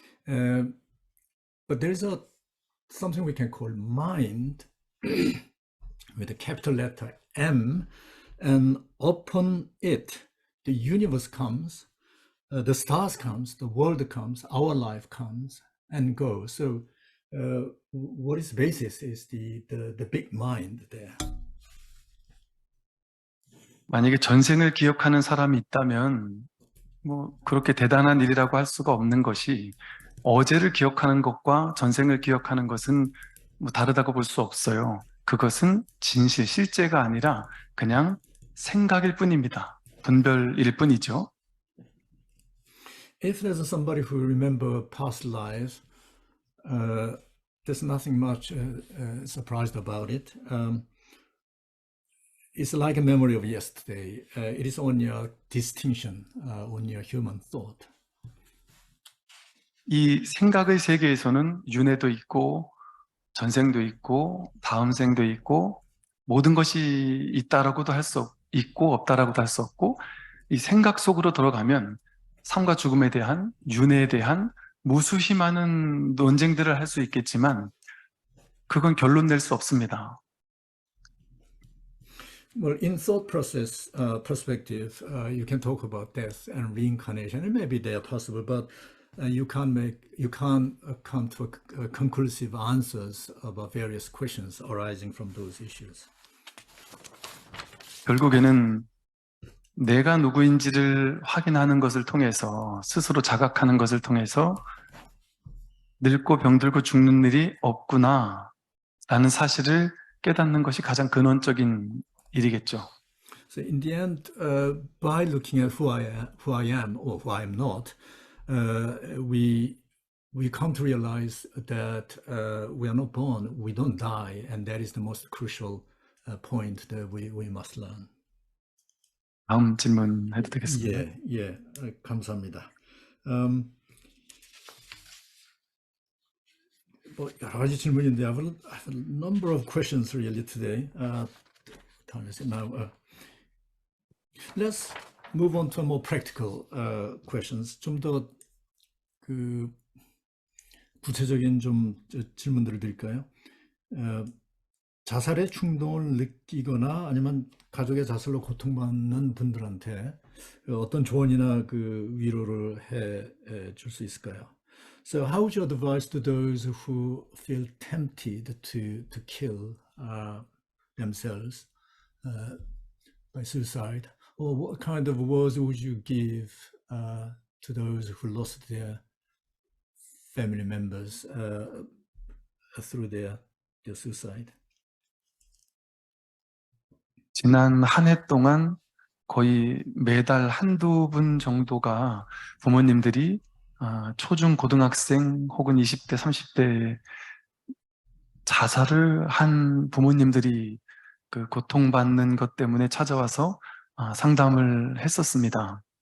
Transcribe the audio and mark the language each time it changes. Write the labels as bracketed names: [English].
[English] But there is something we can call mind with a capital letter M, and upon it, the universe comes, the stars comes, the world comes, our life comes and goes. So, what is basis is the big mind there. [Korean] 만약에 전생을 기억하는 사람이 있다면 뭐 그렇게 대단한 일이라고 할 수가 없는 것이 어제를 기억하는 것과 전생을 기억하는 것은 뭐 다르다고 볼 수 없어요. 그것은 진실, 실제가 아니라 그냥 생각일 뿐입니다. 분별일 뿐이죠. [English] If there's somebody who remember past lives, there's nothing much surprised about it. It's like a memory of yesterday. It is only a distinction, only a human thought. [Korean] 이 생각의 세계에서는 윤회도 있고 전생도 있고 다음 생도 있고 모든 것이 있다라고도 할 수 있고 없다라고도 할 수 없고 이 생각 속으로 들어가면 삶과 죽음에 대한 윤회에 대한 무수히 많은 논쟁들을 할 수 있겠지만 그건 결론 낼 수 없습니다. [English] Well, in thought process perspective, you can talk about death and reincarnation, and maybe they are possible, but you can't come to conclusive answers about various questions arising from those issues. [Korean] 결국에는 내가 누구인지를 확인하는 것을 통해서 스스로 자각하는 것을 통해서 늙고 병들고 죽는 일이 없구나 라는 사실을 깨닫는 것이 가장 근원적인 일이겠죠. [English] So in the end, by looking at who I am or who I am not, we come to realize that we are not born, we don't die, and that is the most crucial point that we must learn. [Korean] 다음 질문 해도 되겠습니다. 예, 감사합니다. 뭐 여러 가지 질문인데 [English] I have a number of questions really today. Now, let's move on to more practical questions. [Korean] 좀 더 그 구체적인 좀 질문들을 드릴까요? 자살의 충동을 느끼거나 아니면 가족의 자살로 고통받는 분들한테 어떤 조언이나 그 위로를 해 줄 수 있을까요? [English] So how would you advise to those who feel tempted to kill themselves by suicide? Or what kind of words would you give to those who lost their family members through their suicide? [Korean] 지난 한 해 동안 거의 매달 한두 분 정도가 부모님들이 초중 고등학생 혹은 20대, 30대 자살을 한 부모님들이 그 고통받는 것 때문에 찾아와서 상담을 했었습니다.